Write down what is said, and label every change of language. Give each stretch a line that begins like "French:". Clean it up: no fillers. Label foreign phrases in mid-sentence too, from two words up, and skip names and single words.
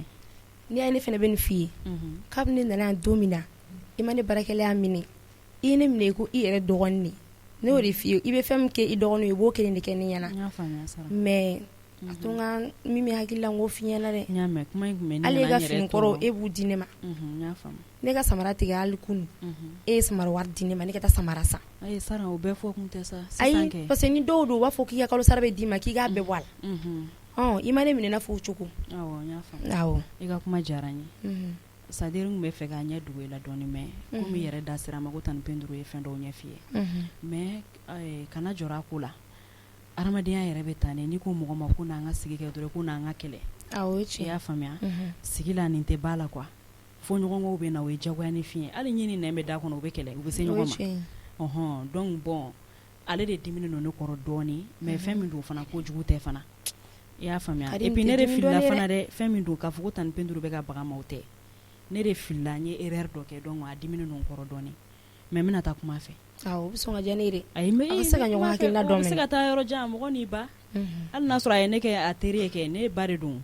Bambara: n'i y'a ne fana bɛ nin f'i ye kabini ne nana yan don min na i ma ne baarakɛla y'a minɛ i ye ne minɛ ko i yɛrɛ dɔgɔnin de ne y'o de f'i ye i bɛ fɛn min kɛ i dɔgɔnin ye i b'o kelen de kɛ ne ɲɛna mais a to n ka min bɛ hakili la n k'o f'i ɲɛna dɛ hali e ka fini kɔrɔ e b'u di ne ma ne ka samara tigɛ hali kunu e ye samara wari di ne ma ne ka taa samara san ayi Sara o bɛɛ fɔ kun tɛ sa ayi
French: parce que
Bambara: ni dɔw don u b'a fɔ k'i ka kalo sara bɛ d'i ma k'i k'a bɛɛ bɔ a la i ma ne minɛ n'a fɔ o cogo awɔ n y'a faamu i ka kuma diyara n ye c'est-à-dire n tun bɛ fɛ k'a ɲɛ dogo i la dɔɔni mais komi i yɛrɛ da sera a ma ko tani Peduru ye fɛn dɔw ɲɛ f'i ye mais kana jɔrɔ a ko la hadamadenya yɛrɛ bɛ taa n'i ko mɔgɔ ma ko n'an ka sigi kɛ dɔrɔn ko n'an ka kɛlɛ o ye tiɲɛ i y'a faamuya sigi la nin tɛ ba la quoi fo ɲɔgɔnkɔw bɛ na o ye diyagoya ni fiɲɛ hali ɲini nɛn bɛ da kɔnɔ u bɛ kɛlɛ u bɛ se ɲɔgɔn ma
French: donc bon
Bambara: ale de diminen don ne kɔrɔ dɔɔni mais fɛn min don fana ko jugu tɛ fana i y'a faamuya
French: et puis
Bambara: ne de filila fana dɛ fɛn min don k'a fɔ ko tani Peduru bɛ ka baga ma o tɛ ne de filila n ye erreur dɔ kɛ donc a diminen don n kɔrɔ dɔɔni mais n bɛna taa kuma fɛ o bɛ sɔn ka diya ne ye dɛ ayi mais a bɛ se ka ɲɔgɔn hakilina dɔn mɛnɛ a bɛ se ka taa yɔrɔ jan mɔgɔ n'i ba hali n'a sɔrɔ a ye ne kɛ a teri ye kɛ ne ba de don